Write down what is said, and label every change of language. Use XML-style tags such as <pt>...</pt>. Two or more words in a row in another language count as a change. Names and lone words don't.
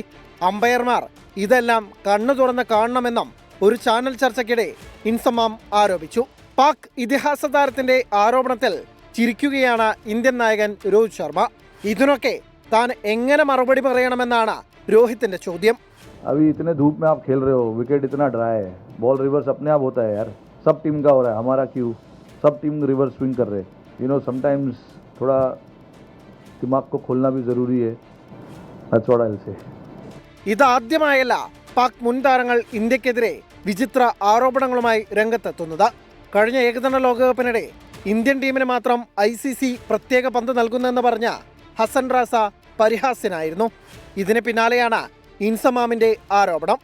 <ml>അമ്പയർമാർ ഇതെല്ലാം കണ്ണു തുറന്ന് കാണണമെന്നും ഒരു ചാനൽ ചർച്ചയ്ക്കിടെ ഇൻസമാം ആരോപിച്ചു. പാക് ഇതിഹാസ താരത്തിന്റെ ആരോപണത്തിൽ ചിരിക്കുകയാണ് ഇന്ത്യൻ നായകൻ രോഹിത് ശർമ്മ. ഇതിനൊക്കെ താൻ എങ്ങനെ മറുപടി പറയണമെന്നാണ് രോഹിത്തിന്റെ ചോദ്യം.</ml> <hi>अभी इतने धूप में आप खेल रहे हो, विकेट इतना ड्राई है,</hi> <en>ball reverse</en> <hi>अपने आप होता है यार. सब टीम का हो रहा है, हमारा क्यों? सब टीम</hi> <en>reverse swing</en> <hi>कर रहे हैं.</hi> <en>you know sometimes</en> <hi>थोड़ा दिमाग को खोलना भी ज़रूरी है.</hi> <en>That's what I'll say.</en> <ml>ഇതാദ്യമായല്ല പാക് മുൻ താരങ്ങൾ ഇന്ത്യക്കെതിരെ വിചിത്ര ആരോപണങ്ങളുമായി രംഗത്തെത്തുന്നത്. കഴിഞ്ഞ ഏകദിന ലോകകപ്പിനിടെ ഇന്ത്യൻ ടീമിന് മാത്രം ICC പ്രത്യേക പന്ത് നൽകുന്നെന്ന് പറഞ്ഞ ഹസൻ റാസ പരിഹാസ്യനായിരുന്നു. ഇതിന് പിന്നാലെയാണ് ഇൻസമാമിന്റെ ആരോപണം.</ml>